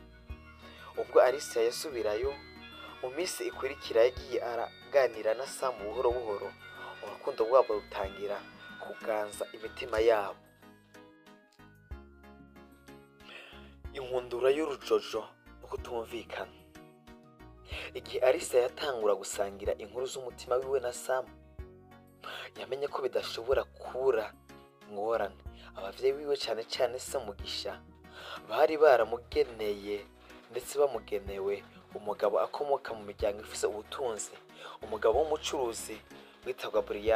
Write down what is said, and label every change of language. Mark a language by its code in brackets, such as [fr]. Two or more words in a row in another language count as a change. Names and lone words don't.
[rn] Ubwo Alicia yasubirayo mu minsi ikurikira, yagiye araganira na Sam buhoro buhoro. Urukundo rwabo rutangira kuganza imitima yabo. Inkundura y'urujojo no kutumvikana. Igihe Alicia yatangura gusangira inkuru z'umutima wiwe na Sam, yamenye ko bidashobora kubura ingorane. Abavyeyi biwe, cyane cyane se Mugisha, bari baramugeneye ndetse bamugenewe umugabo akomoka mu miryango ifise ubutunzi, umugabo w'umucuruzi witwa Brian.